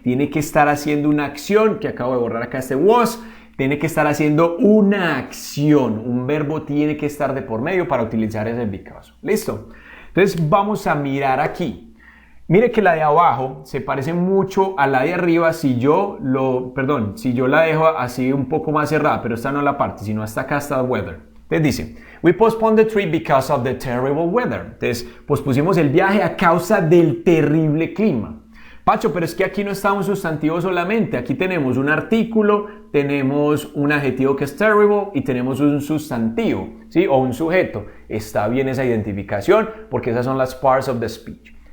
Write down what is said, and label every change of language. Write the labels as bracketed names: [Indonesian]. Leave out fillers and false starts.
[Spanish] Tiene que estar haciendo una acción, que acabo de borrar acá este was, tiene que estar haciendo una acción, un verbo tiene que estar de por medio para utilizar ese because. ¿Listo? Entonces vamos a mirar aquí. Mire que la de abajo se parece mucho a la de arriba si yo la dejo así un poco más cerrada, pero esta no es la parte, sino hasta acá está weather. Entonces dice, [English] we postponed the trip because of the terrible weather. [Spanish] Entonces, pospusimos el viaje a causa del terrible clima. Pacho, pero es que aquí no está un sustantivo solamente. Aquí tenemos un artículo, tenemos un adjetivo que es terrible y tenemos un sustantivo, ¿sí? O un sujeto. Está bien esa identificación porque esas son las [English] parts of the speech.